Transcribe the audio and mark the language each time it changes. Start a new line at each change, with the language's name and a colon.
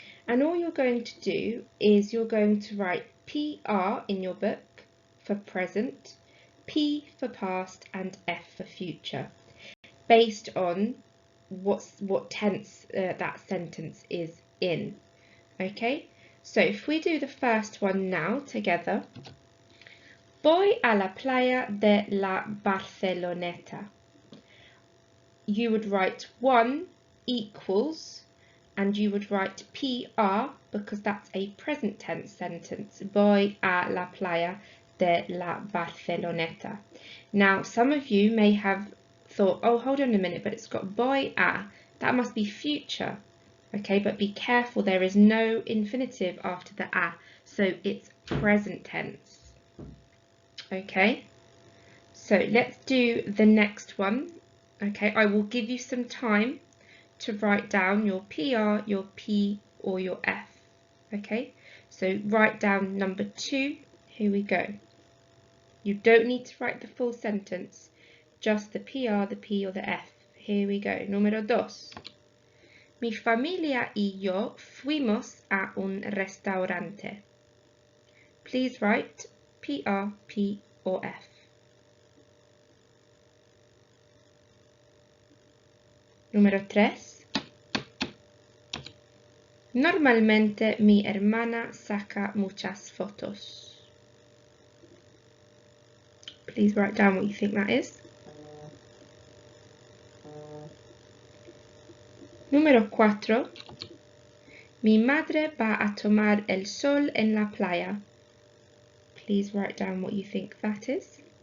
English: And all you're going to do is you're going to write PR in your book for present, P for past and F for future, based on what tense that sentence is in. Okay, so if we do the first one now together.
Spanish: Voy a la playa de la Barceloneta.
English: You would write 1 equals, and you would write PR because that's a present tense sentence.
Spanish: Voy a la playa de la Barceloneta.
English: Now, some of you may have thought, oh, hold on a minute, but it's got voy a. That must be future. Okay, but be careful, there is no infinitive after the a, so it's present tense. Okay, so let's do the next one. Okay, I will give you some time to write down your PR, your P or your F. Okay, so write down number 2. Here we go. You don't need to write the full sentence, just the PR, the P or the F. Here we go.
Spanish: Número 2. Mi familia y yo fuimos a un restaurante.
English: Please write PR, P or F.
Spanish: Número 3. Normalmente mi hermana saca muchas fotos.
English: Please write down what you think that is.
Spanish: Número 4. Mi madre va a tomar el sol en la playa.
English: Please write down what you think that is.